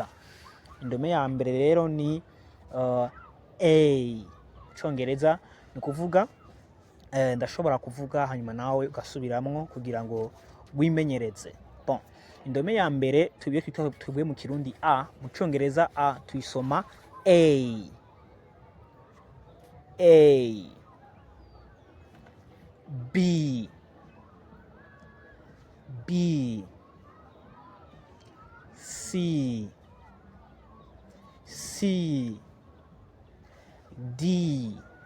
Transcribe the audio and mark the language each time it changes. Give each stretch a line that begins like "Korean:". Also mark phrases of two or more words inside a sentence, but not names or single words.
Rundi: Indome ya mbere rero ni A. Icongereza ni kuvuga ndashobora kuvuga hanyuma nawe ugasubiramwo kugira ngo wimenyereze. Bon, indome ya mbere tuvuye mu Kirundi A, mu Congereza A tuyisoma A. A. B. B. C. C. D.